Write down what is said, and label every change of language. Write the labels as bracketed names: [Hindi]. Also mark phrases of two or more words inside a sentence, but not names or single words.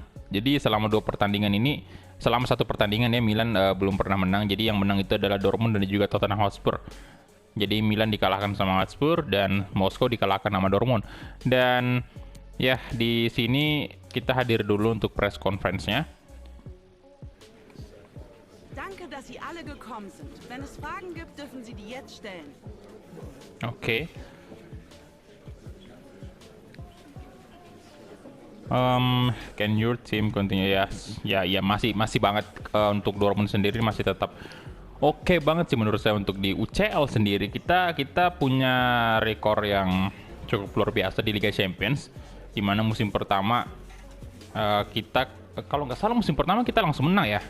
[Indonesian] Jadi selama satu pertandingan ya Milan belum pernah menang. Jadi yang menang itu adalah Dortmund dan juga Tottenham Hotspur. Jadi Milan dikalahkan sama Hotspur dan Moskow dikalahkan sama Dortmund. Dan ya, di sini kita hadir dulu untuk [English] press conference- [Indonesian] nya. [German] Danke, dass Sie alle gekommen sind. Wenn es Fragen gibt, dürfen Sie die jetzt stellen. [English] Oke. Can your team continue? [Indonesian] Ya, masih banget untuk Dortmund sendiri masih tetap oke banget sih menurut saya. Untuk di UCL sendiri kita punya rekor yang cukup luar biasa di Liga Champions, di mana musim pertama kita, kalau nggak salah musim pertama kita langsung menang ya.